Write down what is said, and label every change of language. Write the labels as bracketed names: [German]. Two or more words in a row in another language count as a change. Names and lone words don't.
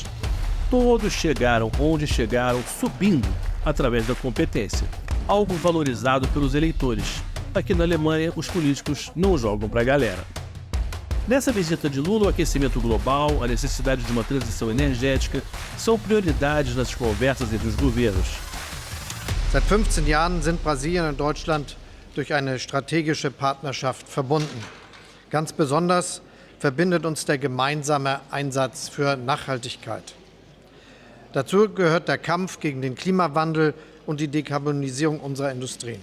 [Portuguese] Todos chegaram onde chegaram subindo através da competência, algo valorizado pelos eleitores. Aqui na Alemanha, os políticos não jogam para a galera. Nessa visita de Lula, o aquecimento global, a necessidade de uma transição energética são prioridades nas conversas entre os governos. [German] Seit 15 Jahren sind Brasilien und Deutschland durch eine strategische Partnerschaft verbunden. Ganz besonders verbindet uns der gemeinsame Einsatz für Nachhaltigkeit. Dazu gehört der Kampf gegen den Klimawandel und die Dekarbonisierung unserer Industrien.